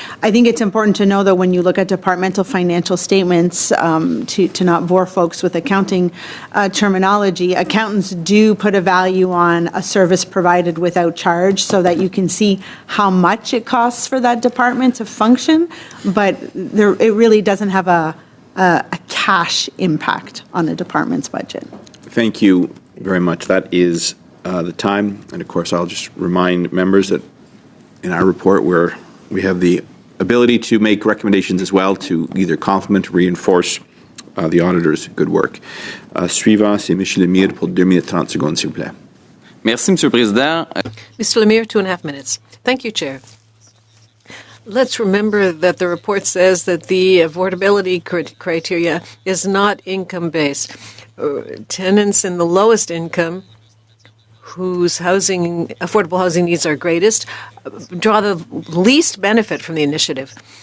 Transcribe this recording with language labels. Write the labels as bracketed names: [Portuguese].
[English] I think it's important to know that when you look at departmental financial statements, to not bore folks with accounting terminology, accountants do put a value on a service provided without charge so that you can see how much it costs for that department to function, but it really doesn't have a cash impact on a department's budget. Thank you very much. That is the time. And of course, I'll just remind members that in our report we have the ability to make recommendations as well to either complement or reinforce the auditor's good work. [French] Suivant, c'est M. Lemire pour 2 minutes 30 secondes, s'il vous plaît. Merci, Monsieur le Président. [English] Mr. Lemire, 2.5 minutes. Thank you, Chair. Let's remember that the report says that the affordability criteria is not income-based. Tenants in the lowest income whose affordable housing needs are greatest draw the least benefit from the initiative.